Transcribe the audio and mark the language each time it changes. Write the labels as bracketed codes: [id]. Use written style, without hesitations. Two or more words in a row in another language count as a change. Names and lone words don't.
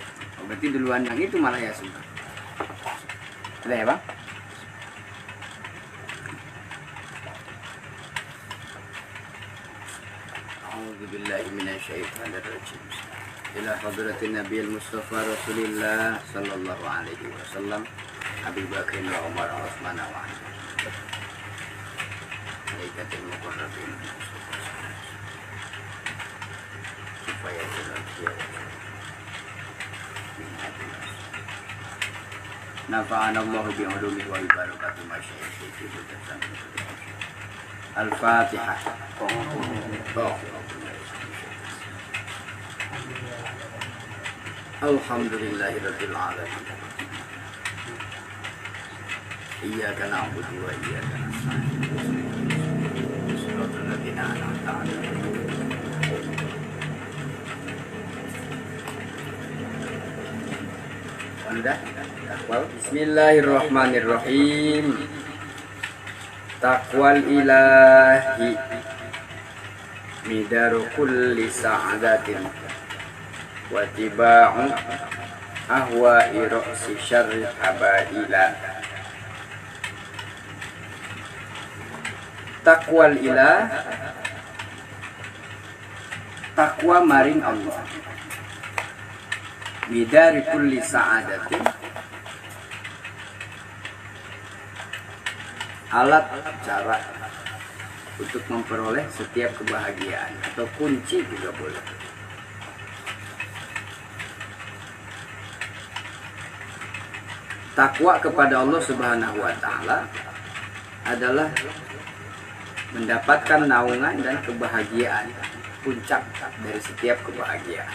[id] Oh, berarti duluan yang itu malah ya sudah. Ada ya, Bang? [ar] أعوذ بالله من الشيطان الرجيم. إلى حضرة النبي المصطفى رسول الله صلى الله عليه وسلم, أبو بكر وعمر وعثمان وعلي. الملائكة المقربين. Supaya نفعنا الله بعلومه وبركة مشايخه الفاتحة. الحمد لله رب العالمين. إياك نعبد وإياك نستعين. صراط الذين أنعمت عليهم. بسم الله الرحمن الرحيم. تقوى الإله مدار كل سعادة وتباع أهواء رأس شر حبائلا. تقوى الإله, [jv] takwa maring Allah, [ar] مدار كل سعادة, [id] alat cara untuk memperoleh setiap kebahagiaan, atau kunci juga boleh. Takwa kepada Allah [ar] سبحانه وتعالى [id] adalah mendapatkan naungan dan kebahagiaan, puncak dari setiap kebahagiaan.